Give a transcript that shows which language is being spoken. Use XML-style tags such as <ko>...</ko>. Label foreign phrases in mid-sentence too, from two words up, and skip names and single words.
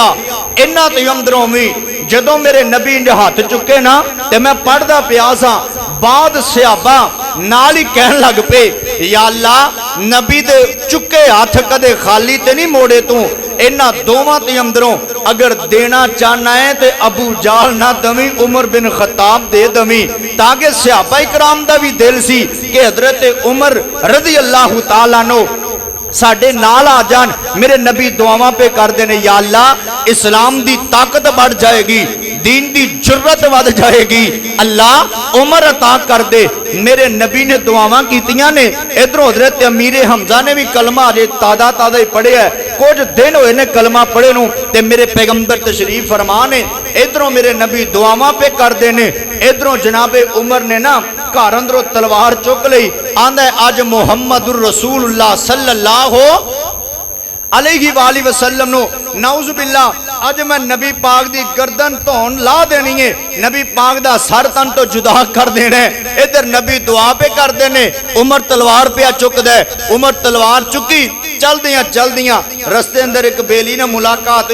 <pa>انہاں دے اندروں وی جدوں میرے نبی نے ہتھ چکے نا تے میں پڑھدا پیا سا، بعد صحابہ نال ہی کہن لگ پے,</pa> <ar>يا الله</ar> <pa>نبی دے چکے ہتھ کدے خالی تے نہیں موڑے توں. انہاں دوواں دے اندروں اگر دینا چاہنا ہے تے ابو جہل نہ دویں، عمر بن خطاب دے دویں، تاکہ صحابہ اکرام دا وی دل سی کہ حضرت عمر</pa> <ar>رضي الله تعالى عنه</ar> <pa>ساڈے نال آ جان. میرے نبی دعاواں پے کردے نے,</pa> <ar>يا الله</ar> <pa>اسلام دی طاقت ودھ جائے گی، دین دی جرات ودھ جائے گی، اللہ عمر عطا کر دے. میرے نبی نے دعاواں کیتیاں نے۔ ادھروں حضرت امیر حمزہ نے وی کلمہ اجے تازہ تازہ ہی پڑھیا ہے، کجھ دن ہوئے نے کلمہ پڑھے نوں تے میرے پیغمبر تشریف فرما نے. ادھروں میرے نبی دعاواں پے کردے نے، ادھروں جناب عمر نے نا گھر اندروں تلوار چک لئی، آندا اج</pa> <ar>محمد رسول الله صلى الله عليه وسلم</ar> <pa>نوں</pa> <ar>نعوذ بالله</ar> <pa>اج میں نبی پاک دی گردن دھون لا دینی ہے، نبی پاک دا سر تن توں جدا کر دینا ہے. ادھر نبی دعا پے کر دینے، عمر تلوار پے چک دے. عمر تلوار چکی، چل دیاں رستے اندر اک بیلی نے ملاقات ہوئی.</pa>